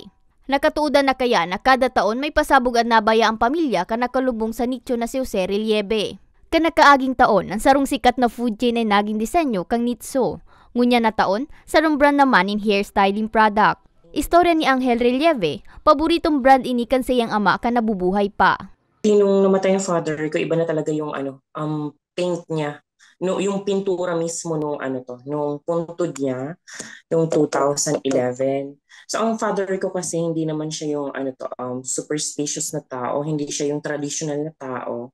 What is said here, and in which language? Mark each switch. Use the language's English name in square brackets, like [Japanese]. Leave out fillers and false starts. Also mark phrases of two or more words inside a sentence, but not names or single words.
[Bikol] Nakatuudan na kaya na kada taon may pasabog at nabaya ang pamilya kan nakalubong sa nitso na si Jose Relieve. Kanakaaging taon, ang sarong sikat na food chain ay naging disenyo kang nitso. Ngunya na taon, sarong brand naman in [English] hairstyling product. [Bikol] Istorya ni Angel Relieve, paboritong brand ini kan sayang ama kan nabubuhay pa. [Filipino] Nung namatay ang father ko, iba na talaga yung paint niya. No, yung pintura mismo nung puntod niya, yung 2011. So ang father ko kasi hindi naman siya yung superstitious na tao, hindi siya yung traditional na tao.